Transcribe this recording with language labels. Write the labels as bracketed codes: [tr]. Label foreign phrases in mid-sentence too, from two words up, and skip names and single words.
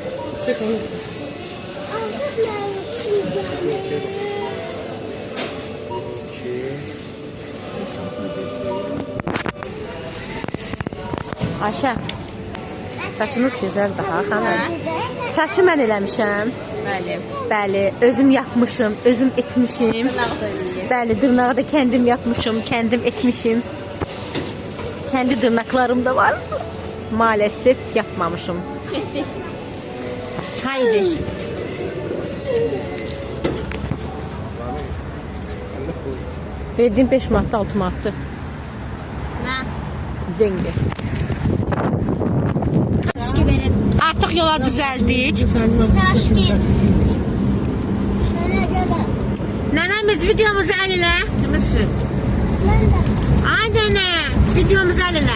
[az] Ayşə, saçınız gözəl daha xanım. Saçı mən eləmişəm. Bəli. Bəli, özüm yapmışım, özüm etmişim. [tr] Bəli, dırnağı da kendim yapmışım, kendim etmişim. Kendi dırnaklarım da var. Maalesef yapmamışım. Haydi. [az] Verdiğim 5 manatda 6 manatdı. Nə? [tr] Cengi. Artık yola düzeldik. [az] Nənəmiz videomuzu əlinə. Kiminsin? Ay nənə, videomuzu əlinə.